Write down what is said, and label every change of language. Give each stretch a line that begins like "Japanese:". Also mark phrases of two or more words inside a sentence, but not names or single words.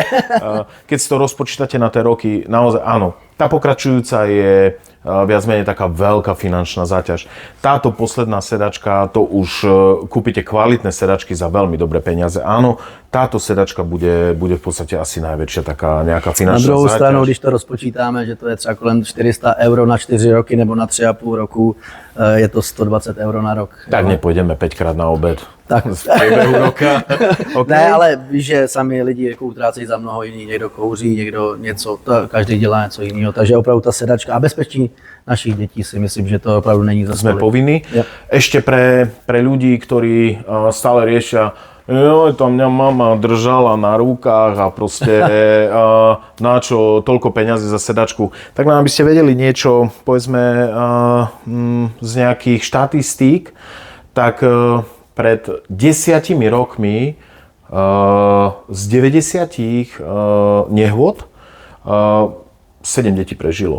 Slovak: Keď si to rozpočítate na tie roky, naozaj áno, tá pokračujúca je viac menej taká veľká finančná záťaž. Táto posledná sedačka, to už kúpite kvalitné sedačky za veľmi dobré peniaze. Áno, táto sedačka bude v podstate asi najväčšia taká nejaká finančná
Czech: Na druhou
Slovak: záťaž.
Czech: stranu, když to rozpočítáme, že to je třeba kolem 400 euro na 4 roky nebo na 3,5 roku, je to 120 euro na rok.
Slovak: Tak nepôjdeme 5-krát na obed
Czech: Tak.
Slovak: v priebehu roka. Okay.
Czech: Ne, ale víš, že sami lidi jako utrácejí za mnoho jiných, někdo kouří, někdo něco, každý dělá něco jiného, takže opravdu ta sedačka a bezpečí našich dětí si myslím, že to opravdu není za
Slovak: Sme
Czech: stolik.
Slovak: povinní. Ja. Ešte pre ľudí, ktorí stále riešia, tam mňa mama držala na rukách a proste na čo toľko peňazí za sedačku. Tak nám by ste vedeli niečo, povedzme, z nejakých štatistík, tak pred 10 rokmi z 90 nehôd 7 detí prežilo.